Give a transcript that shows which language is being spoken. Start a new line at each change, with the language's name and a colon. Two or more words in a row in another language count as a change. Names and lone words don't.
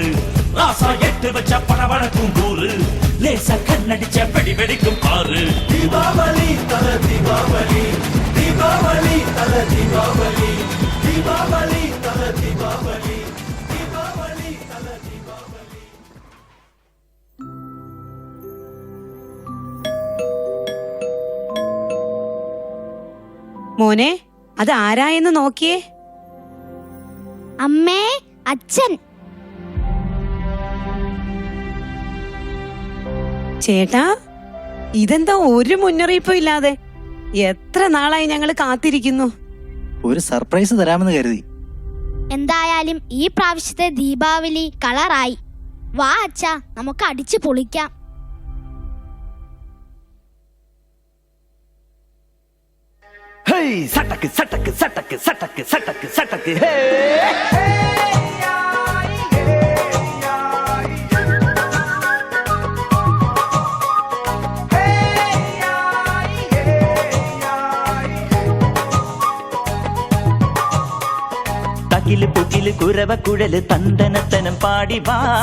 Tamil: ராசா எட்டு வச்ச படவடக்கும் கூறு, லேசா கண்ணடிச்ச வெடி வெடிக்கும் ஆறு. தீபாவளி தல தீபாவளி, தீபாவளி தல தீபாவளி, தீபாவளி தல தீபாவளி, தீபாவளி தல தீபாவளி.
Malayalam: മോനെ അത് ആരായെന്ന് നോക്കിയേ. അമ്മേ, അച്ഛൻ. ചേട്ടാ, ഇതെന്താ ഒരു മുന്നറിയിപ്പും ഇല്ലാതെ? എത്ര നാളായി ഞങ്ങൾ കാത്തിരിക്കുന്നു. ഒരു സർപ്രൈസ് തരാമെന്ന് കരുതി. എന്തായാലും ഈ പ്രാവശ്യത്തെ ദീപാവലി കളറായി. വാ അച്ഛാ, നമുക്ക് അടിച്ചു പൊളിക്കാം. Hey, satake, satake, satake, satake, satake, satake, hey. തകില് പുകില് കുരവ കുഴല് തന്തനത്തനം പാടി വാ.